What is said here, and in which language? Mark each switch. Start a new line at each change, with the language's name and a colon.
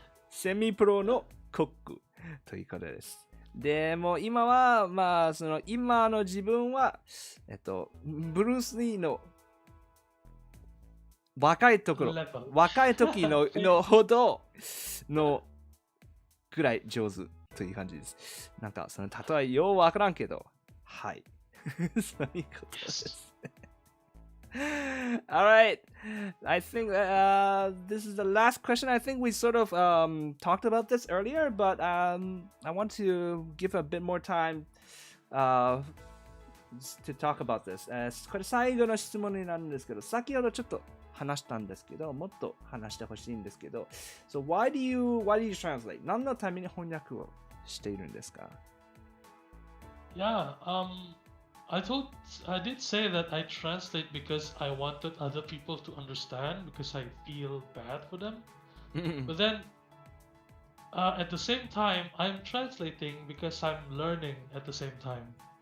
Japanese: セミプロのコックということです。でも今は今の自分はブルース・リーの若い時のほどのくらい上手という感じです。なんかその例えようわからんけど、はい。そういうことです。
English: All right. I think this is the last question. I think we sort of talked about this earlier, but I want to give a bit more time to talk about this.
Japanese: これ最後の質問になるんですけど、先ほどちょっと話したんですけど、もっと話してほしいんですけど、
English: So why do you translate?
Japanese: 何のために翻訳をしているんですか？
English: Yeah, I did say that I translate because I wanted other people to understand because I feel bad for them. But then, at the same time, I'm translating because I'm learning at the same time.